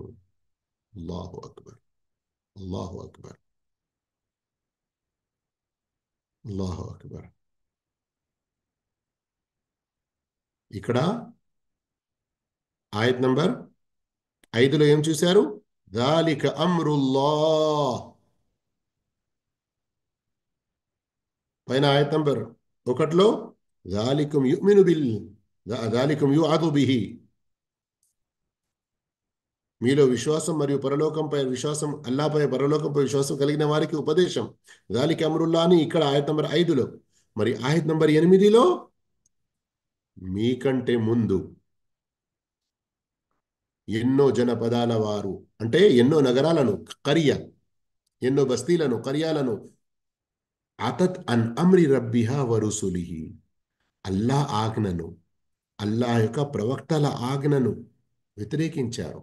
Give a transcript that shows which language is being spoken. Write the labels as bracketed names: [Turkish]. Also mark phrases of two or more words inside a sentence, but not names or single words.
[Arabic] الله أكبر، الله أكبر، الله أكبر. [Telugu] ఇక్కడ ఆయత్ నంబర్ 5లో ఏం చూశారు? [Arabic] ذَلِكَ أَمْرُ اللَّهِ. [Telugu] పైన ఆయత్ నంబర్ 1లో [Arabic] ذَلِكُمْ يُؤْمِنُ ذَلِكُمْ يُوعَظُ بِهِ. [Telugu] మీలో విశ్వాసం మరియు పరలోకంపై విశ్వాసం, అల్లాపై పరలోకంపై విశ్వాసం కలిగిన వారికి ఉపదేశం. [Arabic] ذَلِكَ أَمْرُ اللَّهِ [Telugu] అని ఇక్కడ ఆయత్ నంబర్ 5లో. మరి ఆయత్ నంబర్ 8లో మీకంటే ముందు ఎన్నో జనపదాల వారు, అంటే ఎన్నో నగరాలను, కరియా, ఎన్నో బస్తీలను, కర్యాలను, [Arabic] عتت عن أمر ربها ورسله, [Telugu] అల్లా ఆజ్ఞను, అల్లా యొక్క ప్రవక్తల ఆజ్ఞను వ్యతిరేకించారు.